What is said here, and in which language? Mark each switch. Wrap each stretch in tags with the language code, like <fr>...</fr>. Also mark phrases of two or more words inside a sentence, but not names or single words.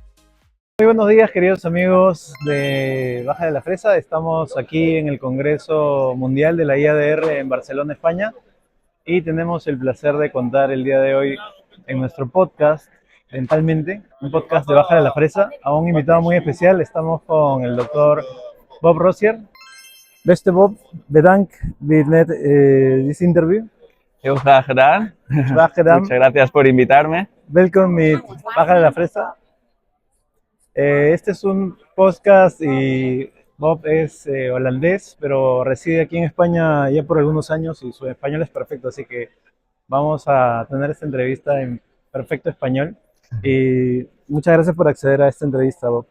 <es>Muy buenos días, queridos amigos de Baja de la Fresa. Estamos aquí en el Congreso Mundial de la IADR en Barcelona, España, y tenemos el placer de contar el día de hoy en nuestro podcast Dentalmente, un podcast de Baja de la Fresa, a un invitado muy especial. Estamos con el doctor Bob Rosier.</es> <nl>Beste Bob, bedankt voor</nl> <en>this interview.</en> <nl>Heel graag gedaan. Graag gedaan.</nl> <es>Muchas gracias por invitarme.</es> <nl>Welkom met Baja de la Fresa.</nl> <es>Este es un podcast y Bob es holandés, pero reside aquí en España ya por algunos años y su español es perfecto, así que vamos a tener esta entrevista en perfecto español. Y muchas gracias por acceder a esta entrevista, Bob.</es>